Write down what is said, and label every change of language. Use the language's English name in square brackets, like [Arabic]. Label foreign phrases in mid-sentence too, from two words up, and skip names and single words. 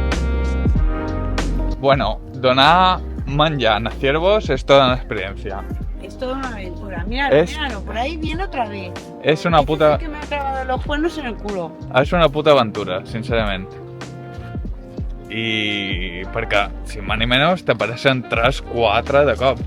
[Spanish] Bueno, [Catalan] donar menjar a [Spanish] ciervos es toda una experiencia. Es toda una aventura. Míralo, míralo, por ahí viene otra vez. [Catalan] És una [Spanish] Este [Catalan] puta... [Spanish] sí que me ha clavado los cuernos en el culo. [Catalan] És una puta aventura, sincerament. I perquè, [Spanish] si más ni menos, [Catalan] t'apareixen 3, 4 de cop.